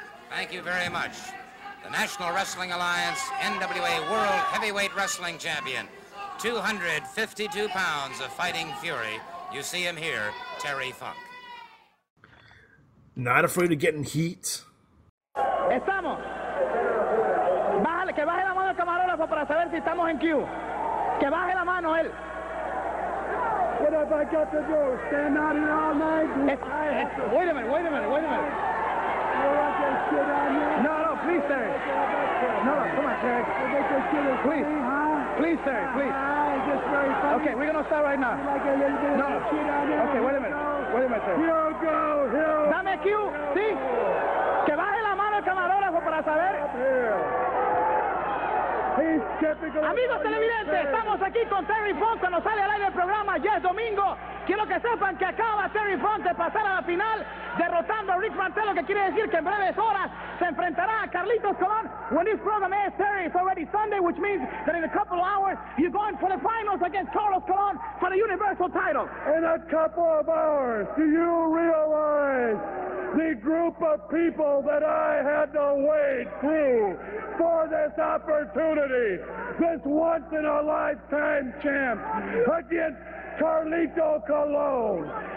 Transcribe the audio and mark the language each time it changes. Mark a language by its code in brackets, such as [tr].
[en] Thank you very much. The National Wrestling Alliance NWA World Heavyweight Wrestling Champion, 252 pounds of fighting fury. You see him here, Terry Funk. Not afraid of getting heat. [es] Estamos. Bájale, que baje la mano el camarógrafo para saber si estamos en queue. Que baje la mano él. [en] What have I got to do? Stand out here all night? Wait a minute. No, please, Terry. No, come on, Terry. Please, Terry, please. Okay, we're going to start right now. No. Okay, wait a minute, Terry. [es] Dame cue, ¿sí? Que baje la mano el camarógrafo para saber. Amigos televidentes, estamos aquí con Terry Funk cuando sale al aire el programa. Ya es domingo. Quiero que sepan que acaba Terry Funk de pasar a la final derrotando a Rick Martel, lo que quiere decir que en breves horas se enfrentará a Carlitos Colón. [en] When this program airs, Terry, it's already Sunday, which means that in a couple of hours you're going for the finals against Carlos Colón for the Universal title. In a couple of hours, do you realize the group of people that I had to wade through for this opportunity, this once-in-a-lifetime champ against Carlito Colon?